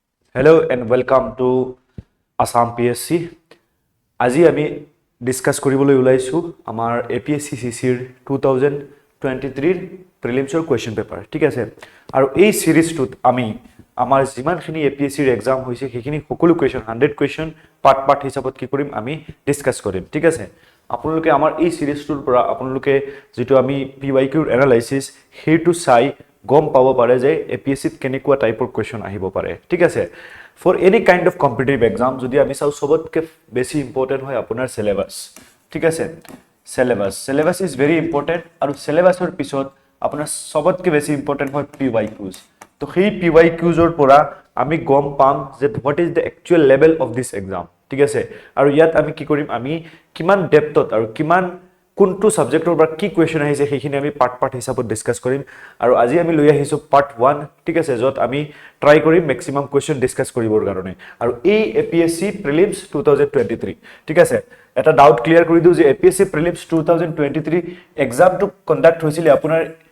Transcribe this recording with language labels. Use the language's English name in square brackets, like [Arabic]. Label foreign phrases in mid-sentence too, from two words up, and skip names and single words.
[English] Hello and welcome to Assam PSC. [Assamese] আজি আমি ডিসকাস কৰিবলৈ ওলাইছো আমাৰ APSC CCE 2023 [English] prelimsৰ question paper [Assamese] ঠিক আছে আৰু এই সিৰিজটোত আমি আমাৰ যিমানখিনি APSC ৰ এক্সাম হৈছে সেইখিনি সকলো কোৱেশ্চন 100 [English] question part [Assamese] হিচাপত কি কৰিম আমি ডিসকাস কৰিম ঠিক আছে আপোনালোকে আমাৰ এই সিৰিজটোৰ পৰা আপোনালোকে যেটো আমি [English] PYQ analysis [Assamese] হেতু চাই গম পাব পাৰে যে APSC ত কেনেকুৱা টাইপৰ কোৱেশ্চন আহিব পাৰে ঠিক আছে [English] for any kind of competitive exam [Assamese] যদি আমি চাও সবতকে বেছি ইম্পৰ্টেন্ট হয় আপোনাৰ সিলেবাস ঠিক আছে [English] syllabus is very important [Assamese] আৰু সিলেবাসৰ পিছত আপোনাৰ সবতকে বেছি ইম্পৰ্টেন্ট হয় PYQs তো সেই PYQs ৰ পৰা আমি গম পাম যে [English] what is the actual level of this exam [Assamese] ঠিক আছে আৰু ইয়াত আমি কি কৰিম আমি কিমান ডেপথত আৰু কিমান কোনটো সাবজেক্টৰ পৰা কি কোৱেশ্চন আহিছে সেইখিনি আমি পাৰ্ট হিচাপত ডিসকাস কৰিম আৰু আজি আমি লৈ আহিছো পাৰ্ট 1 ঠিক আছে যত আমি ট্ৰাই কৰিম [English] maximum question [Assamese] ডিসকাস কৰিবৰ কাৰণে আৰু এই APSC প্ৰিলিমছ 2023 ঠিক আছে এটা [English] doubt clear [Assamese] কৰি দিও যে APSC প্ৰিলিমছ 2023 [English] examটো conduct [Assamese] হৈছিল আপোনাৰ